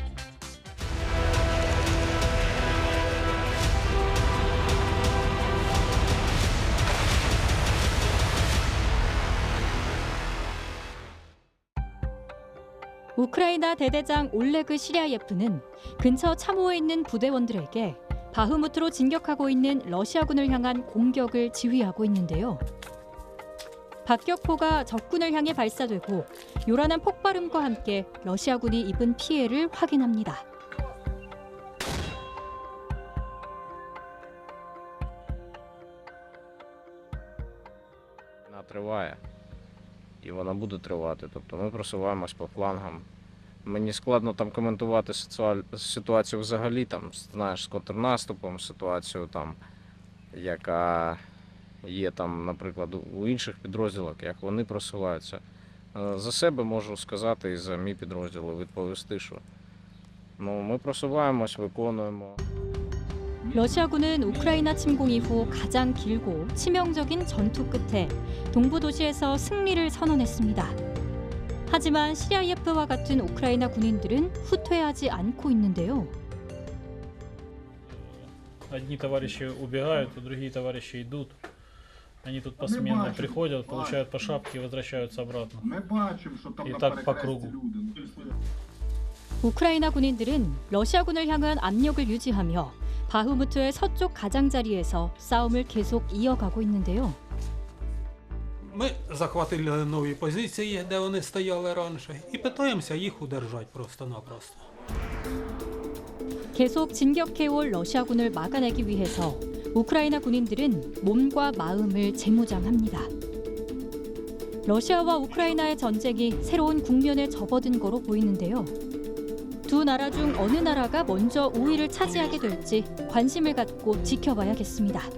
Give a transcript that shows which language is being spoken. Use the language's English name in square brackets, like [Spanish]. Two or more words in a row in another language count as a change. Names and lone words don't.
[Korean] 우크라이나 대대장 올레그 시리아예프는 근처 참호에 있는 부대원들에게 바흐무트로 진격하고 있는 러시아군을 향한 공격을 지휘하고 있는데요. 박격포가 적군을 향해 발사되고 요란한 폭발음과 함께 러시아군이 입은 피해를 확인합니다. [Ukrainian] Вона триває, і вона буде тривати. Тобто ми просуваємось по флангам. Мені складно там коментувати ситуацію взагалі, там, знаєш, з контрнаступом, ситуацію там, яка є там, наприклад, у інших підрозділах, як вони просуваються. За себе можу сказати і за мій підрозділ відповісти, що ми просуваємось, виконуємо. [Korean] 러시아군은 우크라이나 침공 이후 가장 길고 치명적인 전투 끝에 동부 도시에서 승리를 선언했습니다. 하지만 시리아예프와 같은 우크라이나 군인들은 후퇴하지 않고 있는데요. [Russian] Одни товарищи убегают, а другие товарищи идут. Они тут посменно приходят, получают по шапке и возвращаются обратно. И так по кругу. [Korean] 우크라이나 군인들은 러시아군을 향한 압력을 유지하며 바흐무트의 서쪽 가장자리에서 싸움을 계속 이어가고 있는데요. [Ukrainian] Ми захватили нові позиції, де вони стояли раніше, і намагаємося їх удержати просто-напросто. [Korean] 계속 진격해올 러시아군을 막아내기 위해서 우크라이나 군인들은 몸과 마음을 재무장합니다. 러시아와 우크라이나의 전쟁이 새로운 국면에 접어든 거로 보이는데요. 두 나라 중 어느 나라가 먼저 우위를 차지하게 될지 관심을 갖고 지켜봐야겠습니다.